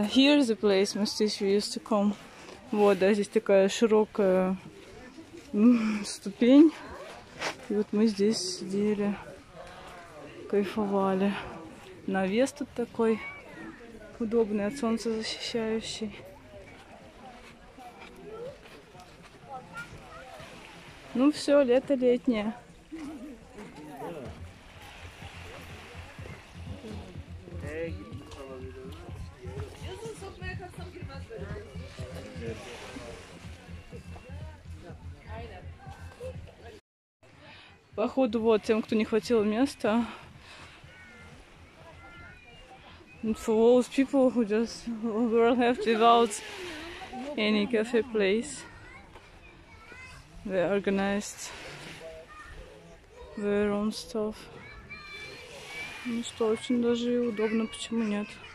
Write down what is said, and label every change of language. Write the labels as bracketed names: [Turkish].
[English] Here's the place Mustish used to come. [Russian] Вот, да, здесь такая широкая ступень. И вот мы здесь сидели, кайфовали. Навес тут такой удобный, от солнца защищающий. Ну все, лето летнее. Походу, вот тем, кто не хватило места. [English] And for those people who just were left without any cafe place, they organized their own stuff. [Russian] Ну что, очень даже и удобно, почему нет?